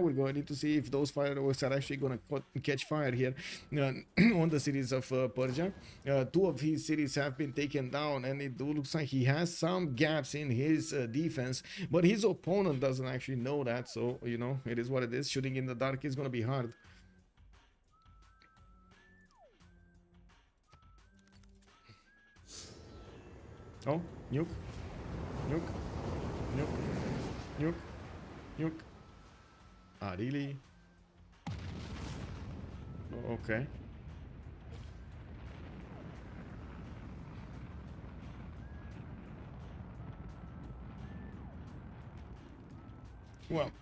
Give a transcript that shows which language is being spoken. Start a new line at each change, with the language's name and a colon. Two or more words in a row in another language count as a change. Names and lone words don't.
English: We're going to need to see if those fireworks are actually gonna catch fire here on the cities of Persia. 2 of his cities have been taken down, and it looks like he has some gaps in his defense, but his opponent doesn't actually know that, so it is what it is. Shooting in the dark is going to be hard. Oh, nuke, nuke, nuke, nuke, nuke. Ah, really? Okay. Well.